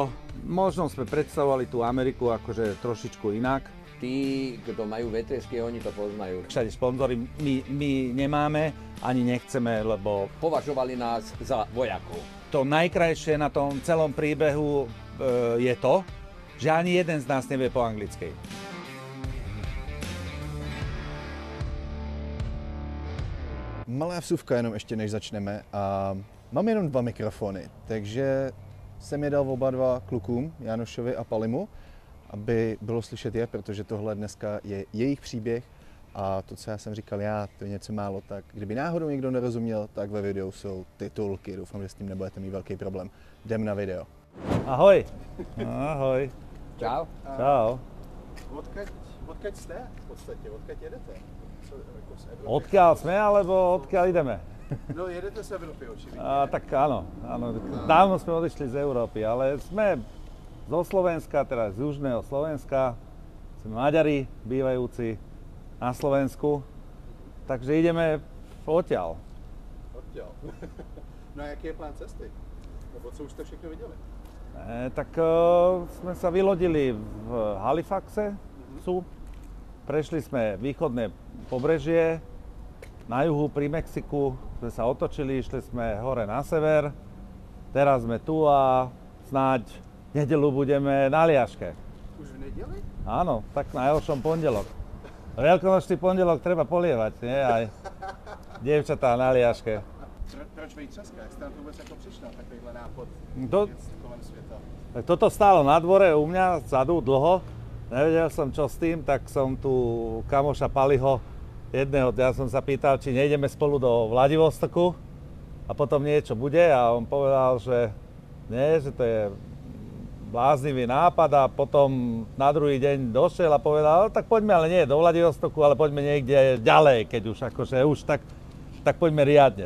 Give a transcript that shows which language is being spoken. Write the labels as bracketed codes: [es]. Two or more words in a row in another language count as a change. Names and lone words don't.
[sk] Možno sme predstavovali tú Ameriku akože trošičku inak. Tí, kto majú VTSky, oni to poznajú. Všade sponzory my nemáme, ani nechceme, lebo Považovali nás za vojakov. to najkrajšie na tom celom príbehu je to, že ani jeden z nás nevie po anglicky. [cs] Malá vsuvka jenom ještě než začneme a mám jenom 2 mikrofony, takže jsem je dal oba dva klukům, Janošovi a Palimu, aby bylo slyšet je, protože tohle dneska je jejich příběh a to, co já jsem říkal to je něco málo, tak kdyby náhodou někdo nerozuměl, tak ve videu jsou titulky, doufám, že s tím nebudete mít velký problém. Jdem na video. Ahoj. Ahoj. Čau. Čau. Odkaď jste v podstatě? Odkaď jedete? [sk] Odkiaľ sme, alebo odkiaľ ideme? [cs] No jedete z Evropy očividně. [sk] Tak áno. Dávno sme odišli z Európy, ale sme zo Slovenska, teraz z južného Slovenska. Sme Maďari, bývajúci na Slovensku. Takže ideme odtiaľ. Odtiaľ. [cs] No a jaký je plán cesty? Nebo co už jste všechno viděli? [sk] Tak sme sa vylodili v Halifaxe, prešli sme východné pobrežie, na juhu pri Mexiku sme sa otočili, išli sme hore na sever, teraz sme tu a snáď v nedeľu budeme na Liaške. [cs] Už v neděli? [sk] Áno, tak na ďalšom pondelok. Veľkonočný pondelok treba polievať, nie? Aj dievčatá na Liaške. [cs] Proč Vejtřeska? Jak jste na to vůbec jako přišla, takovýhle nápad kolem světa? [sk] Tak toto stálo na dvore u mňa vzadu dlho. Nevedel som, čo s tým, tak som tu kamoša Paliho jedného, ja som sa pýtal, či nejdeme spolu do Vladivostoku a potom niečo bude a on povedal, že nie, že to je bláznivý nápad a potom na druhý deň došiel a povedal, tak poďme, ale nie do Vladivostoku, ale poďme niekde ďalej, keď už akože už tak poďme riadne.